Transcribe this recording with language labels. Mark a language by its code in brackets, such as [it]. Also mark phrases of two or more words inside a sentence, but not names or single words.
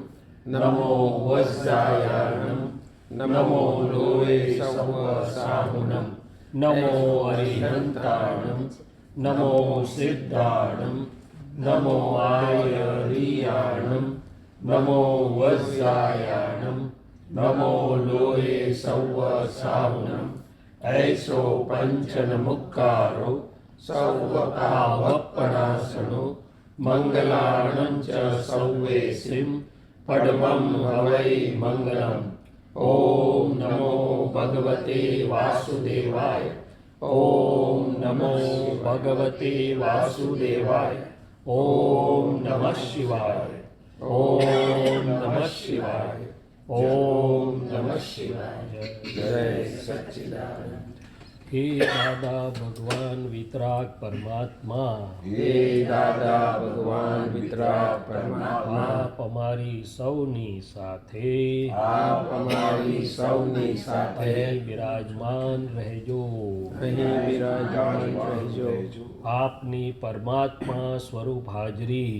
[pra] નમો વજ્રાયાણમ નમો લોએ સવ સાહુનમ નમો અરિહંતાણમ નમો સિદ્ધાણમ નમો આયરિયાણમ નમો વજ્રાયાણમ નમો લોએ સવ સાહુનમ ऐसो पंचन मुक्कारो सर्वपावपणासनो मंगलाणं च सौवेसिं पद्मं हवै मंगलम् [sa] ओम नमो भगवते वासुदेवाय ओम नमो भगवते वासुदेवाय ओम नमः शिवाय ओम नमः शिवाय ओम नमः शिवाय [gu] જય સચ્ચિદાનંદ હે દાદા ભગવાન વિતરાગ પરમાત્મા હે દાદા ભગવાન વિતરાગ પરમાત્મા આપ અમારી સૌની સાથે આપ અમારી સૌની સાથે અહીં બિરાજમાન રહેજો અહીં બિરાજમાન રહેજો આપની પરમાત્મા સ્વરૂપ હાજરી